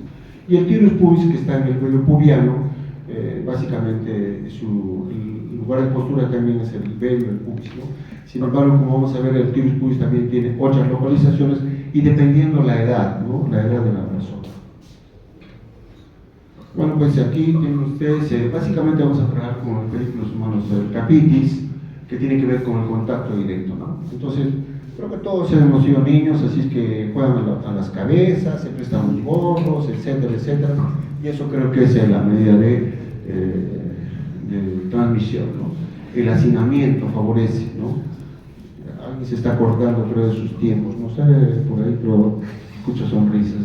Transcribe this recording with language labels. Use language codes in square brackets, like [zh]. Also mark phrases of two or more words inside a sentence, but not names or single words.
[es] Y el Thyreus pubis, que está en el vello pubiano, básicamente el lugar de postura también es el vello, el pubis, ¿no? Sin embargo, como vamos a ver, el Thyreus pubis también tiene otras localizaciones, y dependiendo la edad, ¿no? La edad de la persona. Bueno, pues aquí tienen ustedes, básicamente vamos a trabajar con el Pediclus humanus capitis, que tiene que ver con el contacto directo, ¿no? Entonces, creo que todos hemos sido niños, así es que juegan a las cabezas, se prestan los gorros, etcétera, etcétera, y eso creo que es la medida de transmisión, ¿no? El hacinamiento favorece, ¿no? Alguien se está acordando, creo, de sus tiempos, no sé, por ahí, pero escucho sonrisas.